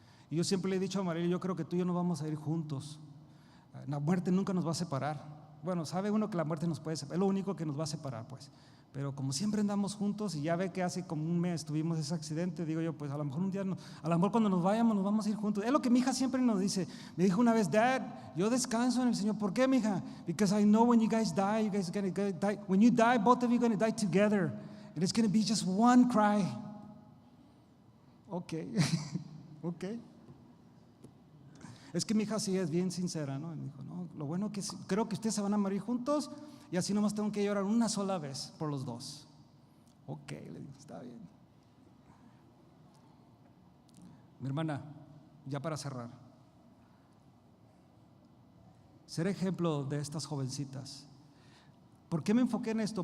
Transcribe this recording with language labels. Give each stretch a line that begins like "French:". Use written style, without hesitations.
Spanish: Y yo siempre le he dicho a María, yo creo que tú y yo no vamos a ir juntos. La muerte nunca nos va a separar. Bueno, sabe uno que la muerte nos puede separar, es lo único que nos va a separar, pues. Pero como siempre andamos juntos, y ya ve que hace como un mes tuvimos ese accidente, digo yo, pues a lo mejor un día, a lo mejor cuando nos vayamos nos vamos a ir juntos. Es lo que mi hija siempre nos dice. Me dijo una vez, Dad, yo descanso en el Señor. ¿Por qué, mi hija?
English: Because I know when you guys die, are gonna die. When you die, both of you are going to die together. And it's going to be just one cry. Ok, ok.
Spanish: Es que mi hija sí es bien sincera, ¿no? Y me dijo, no, lo bueno que creo que ustedes se van a morir juntos, y así nomás tengo que llorar una sola vez por los dos. Ok, le digo, está bien. Mi hermana, ya para cerrar, ser ejemplo de estas jovencitas. ¿Por qué me enfoqué en esto?